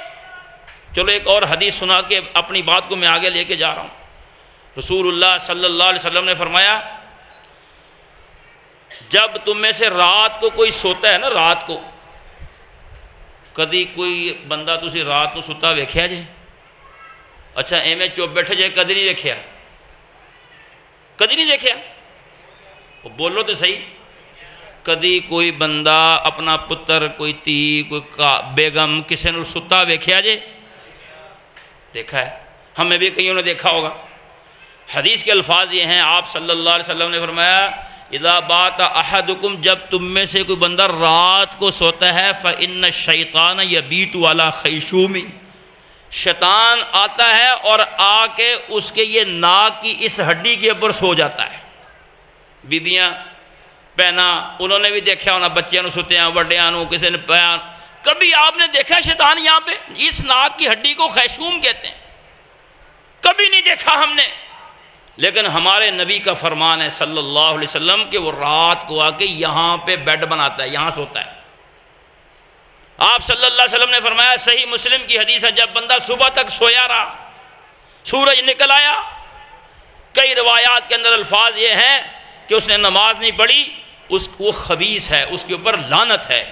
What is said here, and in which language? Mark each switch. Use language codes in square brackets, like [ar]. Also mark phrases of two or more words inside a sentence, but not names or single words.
[ur] چلو ایک اور حدیث سنا کے اپنی بات کو میں آگے لے کے جا رہا ہوں۔ رسول اللہ صلی اللہ علیہ وسلم نے فرمایا جب تم میں سے [pa] رات کو کوئی سوتا ہے نا، رات کو کدی کوئی بندہ تسی رات کو ستا ویکھیا جے؟ اچھا ایویں چپ بیٹھے جے، کدی نہیں ویکھیا؟ کدی نہیں دیکھیا؟ بولو تو صحیح، کدی کوئی بندہ اپنا پتر، کوئی تھی، کوئی بیگم کسی نے ستا ویکھیا جے؟ [ur] دیکھا ہے، ہمیں بھی کئیوں نے دیکھا ہوگا۔ حدیث کے الفاظ یہ ہیں، آپ صلی اللہ علیہ وسلم نے فرمایا [ar] اذا بات احدکم، [ur] جب تم میں سے کوئی بندہ رات کو سوتا ہے [ar] فإن الشیطان یبیت علی خیشومی، [ur] شیطان آتا ہے اور آ کے اس کے یہ ناک کی اس ہڈی کے اوپر سو جاتا ہے۔ [pa] بیبیاں پہنا انہوں نے بھی دیکھا ہونا، بچیاں نو ستیاں، وڈیاں نو کسی نے پہنا، [ur] کبھی آپ نے دیکھا شیطان یہاں پہ؟ اس ناک کی ہڈی کو خیشوم کہتے ہیں، کبھی نہیں دیکھا ہم نے۔ لیکن ہمارے نبی کا فرمان ہے صلی اللہ علیہ وسلم کہ وہ رات کو آ کے یہاں پہ بیڈ بناتا ہے، یہاں سوتا ہے۔ آپ صلی اللہ علیہ وسلم نے فرمایا، صحیح مسلم کی حدیث ہے، جب بندہ صبح تک سویا رہا، سورج نکل آیا، کئی روایات کے اندر الفاظ یہ ہیں کہ اس نے نماز نہیں پڑھی، وہ خبیث ہے، اس کے اوپر لعنت ہے۔